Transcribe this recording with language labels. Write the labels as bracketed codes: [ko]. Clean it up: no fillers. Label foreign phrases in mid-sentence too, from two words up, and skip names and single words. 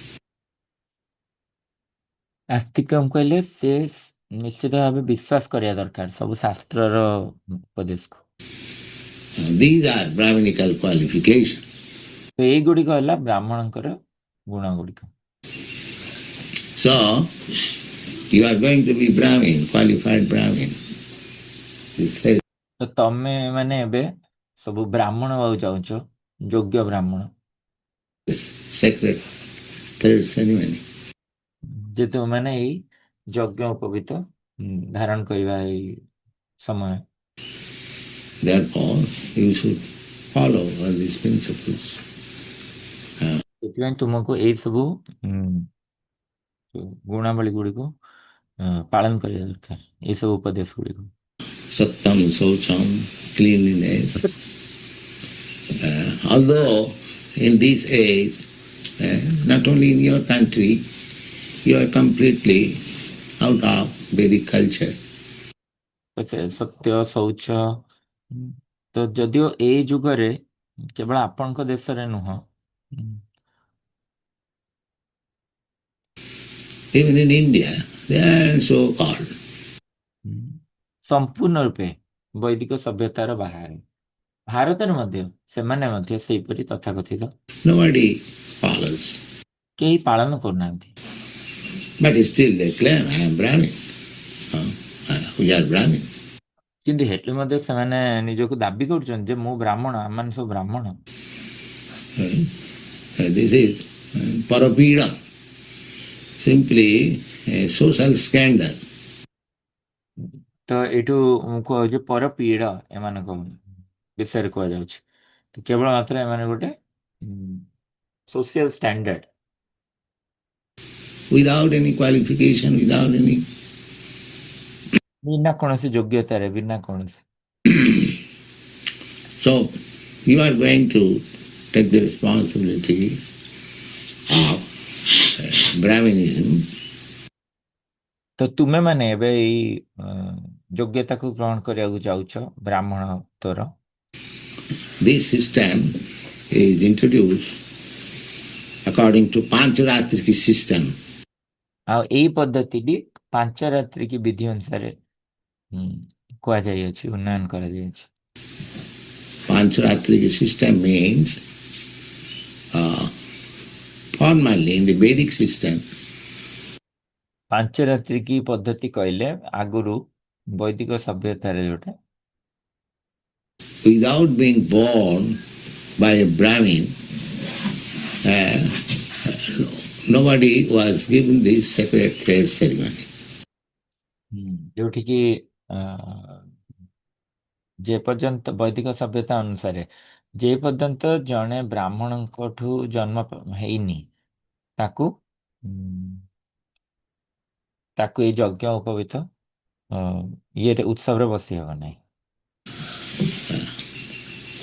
[or] ଆସ୍ତିକମ୍ କହିଲେ ସେ ନିଶ୍ଚିତ ଭାବେ ବିଶ୍ୱାସ କରିବା ଦରକାର ସବୁ ଶାସ୍ତ୍ରର ଉପଦେଶକୁ। [en] These are Brahminical qualifications. [or] ତ ଏଇଗୁଡ଼ିକ ହେଲା ବ୍ରାହ୍ମଣଙ୍କର ଗୁଣ ଗୁଡ଼ିକ। [en] So, you are going to be Brahmin, qualified Brahmin. [or] ତ ତମେ ମାନେ ଏବେ ସବୁ ବ୍ରାହ୍ମଣ ହବାକୁ ଚାହୁଁଛ, ଯୋଗ୍ୟ ବ୍ରାହ୍ମଣ। [en] Sacred third ceremony. [or] ଯେ ତୁମମାନେ ଏଇ ଯଜ୍ଞ ଉପବିତ ଧାରଣ କରିବା ଏଇ ସମୟ। [en] Therefore, you should follow all these principles. [or] ସେଥିପାଇଁ ତୁମକୁ ଏଇ ସବୁ ଗୁଣାବଳୀ ଗୁଡ଼ିକୁ ପାଳନ କରିବା ଦରକାର, ଏସବୁ ଉପଦେଶ ଗୁଡ଼ିକୁ। [sa] Sattam, Socham, [en] cleanliness. Although in this age, not only in your country, you are completely out of Vedic culture. [or] ସତ୍ୟ ଶୌଚ ତ ଯଦିଓ ଏଇ ଯୁଗରେ କେବଳ ଆପଣଙ୍କ ଦେଶରେ ନୁହଁ, [en] Even in India, they are so called. [or] ସମ୍ପୂର୍ଣ୍ଣ ରୂପେ ବୈଦିକ ସଭ୍ୟତାର ବାହାରେ ଭାରତରେ ମଧ୍ୟ ସେମାନେ ମଧ୍ୟ ସେହିପରି ତଥାକଥିତ [en] Nobody follows. [or] କେହି ପାଳନ କରୁନାହାନ୍ତି। [en] But still they claim, I am Brahmin. We are Brahmins. [or] କିନ୍ତୁ ହେଲେ ମଧ୍ୟ ସେମାନେ ନିଜକୁ ଦାବି କରୁଛନ୍ତି ଯେ ମୁଁ ବ୍ରାହ୍ମଣ, ଆମମାନେ ସବୁ ବ୍ରାହ୍ମଣ। [en] This is parapida, simply a social scandal. [or] ତ ଏଇଠୁ କୁହାଯାଉଛି ପରପୀଡ଼ ଏମାନଙ୍କ ବିଷୟରେ କୁହାଯାଉଛି। ତ କେବଳ ମାତ୍ର ଏମାନେ ଗୋଟେ [en] social standard, without any qualification, without any [or] ବିନା କୌଣସି ଯୋଗ୍ୟତାରେ, ବିନା କୌଣସି। [en] So you are going to take the responsibility of Brahminism. [or] ତ ତୁମେ ମାନେ ଏବେ ଏଇ ଯୋଗ୍ୟତାକୁ ଗ୍ରହଣ କରିବାକୁ ଯାଉଛ ବ୍ରାହ୍ମଣତ୍ୱର। [en] This system is introduced according to Pancharatriki system. [or] ଆଉ ଏଇ ପଦ୍ଧତିଟି ପାଞ୍ଚରାତ୍ରିକି ବିଧି ଅନୁସାରେ କୁହାଯାଇଅଛି, ଉନ୍ନୟନ କରାଯାଇଛି। [en] Pancharatriki system means formally in the Vedic system. [or] ପାଞ୍ଚରାତ୍ରିକି ପଦ୍ଧତି କହିଲେ ଆଗରୁ ବୈଦିକ ସଭ୍ୟତାରେ ଯୋଉଟା, [en] without being born by a Brahmin, nobody was given this sacred thread ceremony. [or] ଯୋଉଠିକି ଯେ ପର୍ଯ୍ୟନ୍ତ ବୈଦିକ ସଭ୍ୟତା ଅନୁସାରେ ଯେ ପର୍ଯ୍ୟନ୍ତ ଜଣେ ବ୍ରାହ୍ମଣଙ୍କଠୁ ଜନ୍ମ ହେଇନି ତାକୁ ଏଇ ଯଜ୍ଞ ଉପବିତ ଇଏରେ ଉତ୍ସବରେ ବସି ହେବ ନାହିଁ।